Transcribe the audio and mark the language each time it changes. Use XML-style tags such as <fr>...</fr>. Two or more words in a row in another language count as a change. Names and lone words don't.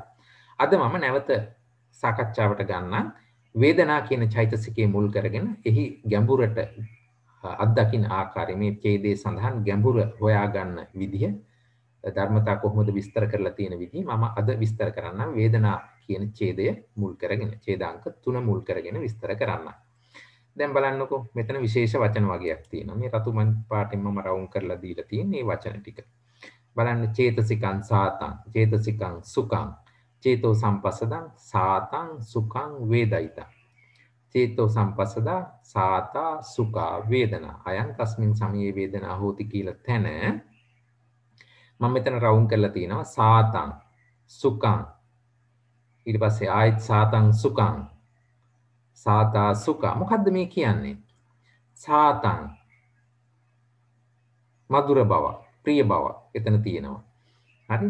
<si>අද මම නැවත සාකච්ඡාවට ගන්නම් වේදනා කියන චෛතසිකයේ මුල් කරගෙන එහි ගැඹුරට අත්දකින්න ආකාරය මේ ඡේදයේ සඳහන් ගැඹුර හොයාගන්න විදිහ ධර්මතා කොහොමද විස්තර කරලා තියෙන විදිහ මම අද විස්තර කරන්නම් වේදනා කියන ඡේදය මුල් කරගෙන ඡේදාංක 3 මුල් කරගෙන විස්තර කරන්නම්. දැන් බලන්නකෝ මෙතන විශේෂ වචන වගේක් තියෙනවා. මේ රතු මන් පාටින් මම රවුම් කරලා දීලා තියෙන මේ වචන ටික.</si> <pi>බලන්න චේතසිකං සාතං, චේතසිකං සුඛං, චේතෝ සම්පස්සදං සාතං සුඛං වේදිතං. චේතෝ සම්පස්සදා සාතා සුඛා වේදනා. අයං තස්මින් සමයේ වේදනා හෝති</pi> <si>කියලා තැන මම මෙතන රවුම් කරලා තියෙනවා</si> <pi>සාතං සුඛං.</pi> <si>ඊට පස්සේ ආයත්</si> <pi>සාතං සුඛං සාතා සුඛ.</pi> <si>මොකද්ද මේ කියන්නේ? සාතං මధుර බව, ප්‍රිය බව එතන තියෙනවා. හරි?</si>